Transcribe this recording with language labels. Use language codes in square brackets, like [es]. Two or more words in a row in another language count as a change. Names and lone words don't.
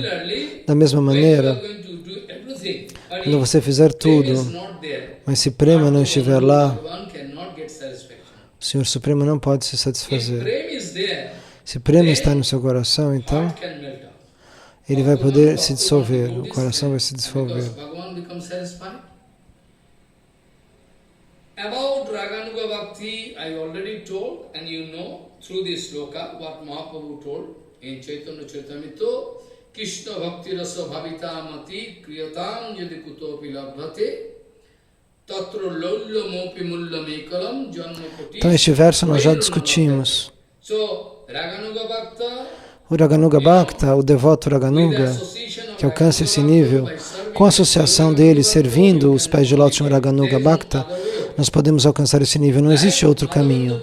[pt] Da mesma maneira, quando você fizer tudo, mas se Prema não estiver lá, o Senhor Supremo não pode se satisfazer. Se Prema está no seu coração, então ele vai poder se dissolver, o coração vai se dissolver. [en] About Raganuga Bhakti, I already told, and you know through this sloka what Mahaprabhu told in Chaitanya Charitamrita, [sa] Krishna Bhakti Rasa Bhavita Mati Kriyatam Yadi Kutopi Labhate Tatra Lolya Mopi Mulla Mekalam Janma Koti. [pt] Então este verso nós já discutimos. [en] So, Raganuga Bhakta, [pt] o Raganuga Bhakta, o devoto Raganuga, que alcança esse nível, com a associação dele servindo os pés de lótus em Raganuga Bhakta, nós podemos alcançar esse nível. Não existe outro caminho.